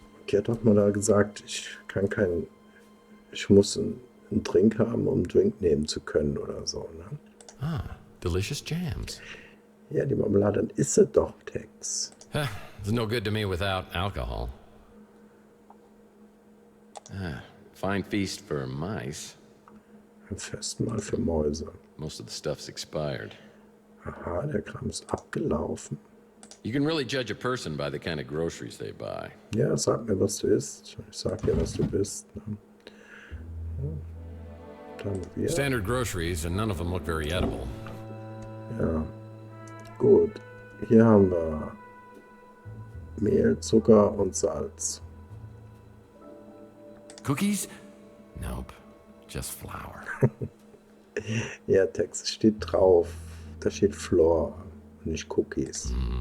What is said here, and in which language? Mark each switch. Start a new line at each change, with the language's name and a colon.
German: Die hat doch mal da gesagt, ich muss einen Drink haben, um einen Drink nehmen zu können oder so. Ne?
English: Ah, delicious jams.
German: Ja, die Marmelade, dann isst sie doch, Tex.
English: It's no good to me without alcohol. Fine feast for mice.
German: Ein Festmahl für Mäuse.
English: Most of the stuff's expired.
German: Aha, der Kram ist abgelaufen.
English: You can really judge a person by the kind of groceries they buy.
German: Ja, sag mir, was du isst. Ich sag dir, was du bist. Ne? Dann wir.
English: Standard groceries, and none of them look very edible.
German: Ja, gut. Hier haben wir Mehl, Zucker und Salz.
English: Cookies? Nope, just flour.
German: Ja, Text steht drauf. Da steht Flour, nicht Cookies.